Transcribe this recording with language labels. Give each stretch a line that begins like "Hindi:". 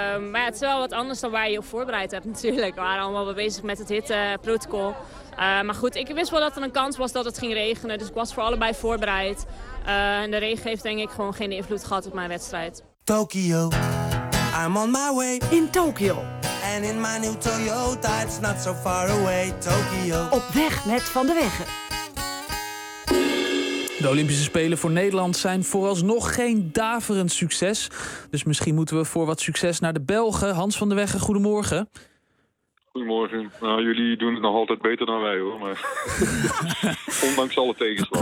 Dutch: Maar het is wel wat anders dan waar je je op voorbereid hebt natuurlijk. We waren allemaal wel bezig met het hitteprotocol. Maar goed, ik wist wel dat er een kans was dat het ging regenen. Dus ik was voor allebei voorbereid. En de regen heeft denk ik gewoon geen invloed gehad op mijn wedstrijd.
English: Tokyo, I'm on my way. In Tokyo. And in my new Toyota, it's not so far away. Tokyo.
Dutch: Op weg met Van de Weggen. De Olympische Spelen voor Nederland zijn vooralsnog geen daverend succes. Dus misschien moeten we voor wat succes naar de Belgen. Hans van der Weggen, goedemorgen. Goedemorgen. Nou, jullie doen het nog altijd beter dan wij, hoor. Maar... Ondanks alle tegenslag.